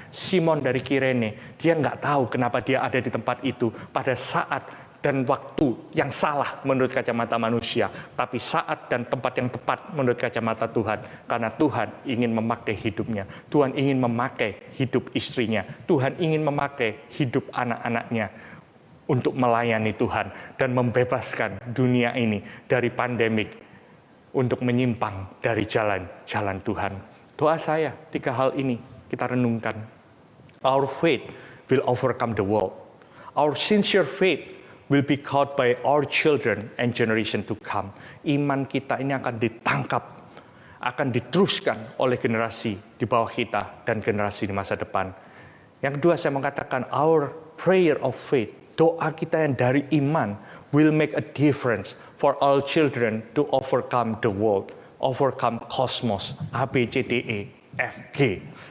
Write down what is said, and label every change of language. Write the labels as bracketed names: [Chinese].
[Indonesian] Simon dari Kirene, dia nggak tahu kenapa dia ada di tempat itu pada saat dan waktu yang salah menurut kacamata manusia, tapi saat dan tempat yang tepat menurut kacamata Tuhan, karena Tuhan ingin memakai hidupnya, Tuhan ingin memakai hidup istrinya, Tuhan ingin memakai hidup anak-anaknya untuk melayani Tuhan dan membebaskan dunia ini dari pandemik, untuk menyimpang dari jalan-jalan Tuhan. Doa saya, 3 hal ini kita renungkan. [English] Our faith will overcome the world. Our sincere faith will be caught by our children and generation to come. [Indonesian] Iman kita ini akan ditangkap, akan diteruskan oleh generasi di bawah kita dan generasi di masa depan. Yang kedua, saya mengatakan [English] our prayer of faith, [Indonesian] doa kita yang dari iman, [English] will make a difference for all children to overcome the world, overcome cosmos, A, B, C, D, E, F, G.